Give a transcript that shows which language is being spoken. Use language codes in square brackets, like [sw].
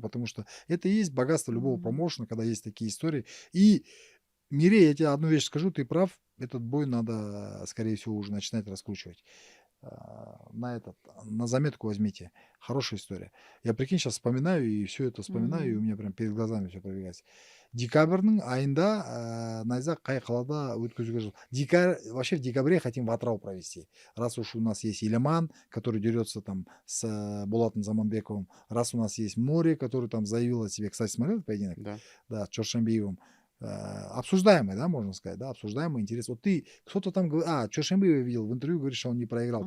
[ru] Потому что это и есть богатство любого промоушена, когда есть такие истории. И Мирей, я тебе одну вещь скажу, ты прав. Этот бой надо, скорее всего, уже начинать раскручивать. На заметку возьмите. Хорошая история. Я, прикинь, сейчас вспоминаю, и все это вспоминаю, и у меня прям перед глазами все пробегается. [kk] Декабрьның айында Найзақ қай қалада өткізуге [ru] вообще в декабре хотим в Атырау провести. Раз уж у нас есть Илеман, который дерется там с Булатом Заманбековым, раз у нас есть Море, который там заявил о себе. Кстати, смотрел этот поединок? Да. Да, с Чоршембиевым. Обсуждаемый, да, можно сказать, да, обсуждаемый, интерес. Вот ты, кто-то там говорит, Чоршембиева видел в интервью, говорит, что он не проиграл.